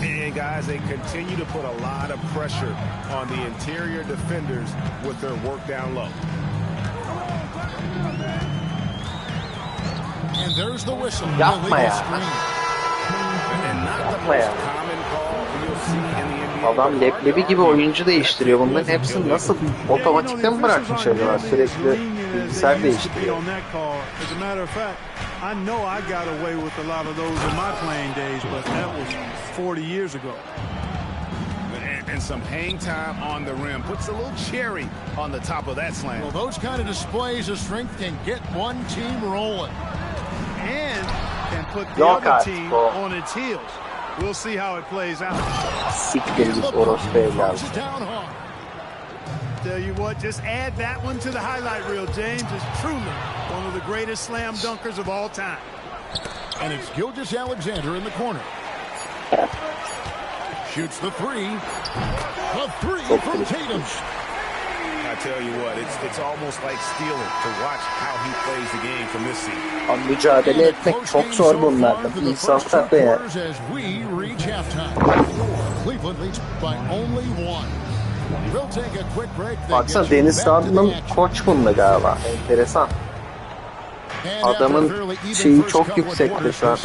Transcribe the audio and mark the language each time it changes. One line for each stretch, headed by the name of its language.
English: And guys, they continue to put a lot of pressure on the interior defenders with their work down low. And there's the whistle.
Turkish: Yapma ya.
English: And not the
Turkish: Yapma ya.
English: most common call you'll see in the NBA.
Turkish: Adam leblebi gibi oyuncu değiştiriyor. Bunların hepsini nasıl otomatikten mi bırakmış acaba? Sürekli bilgisayar değiştiriyor.
English: As a matter of fact, I know I got away with a lot of those in my playing days, but that was 40 years ago. And some hang time on the rim. Puts a little cherry on the top of that slam. Well, those kind of displays of strength can get one team rolling. And can put the other team on its heels. We'll see how it plays out.
Turkish: Siktir git orospu evladı.
English: Tell you what, just add that one to the highlight reel, James. Is truly one of the greatest slam dunkers of all time. And it's Gilgeous-Alexander in the corner. Shoots the three. A three from Tatum. I tell you what, it's almost like stealing to watch how he plays the game from this seat.
Turkish: Abi mücadele etmek çok zor bunlarda. İnsanlar da ya.
English: As we reach halftime. Cleveland leads by only one. We'll take a quick break.
Turkish: Baksana Deniz Sağlı'nın koç bunda galiba. Enteresan. Adamın şeyi çok yüksekte şu an.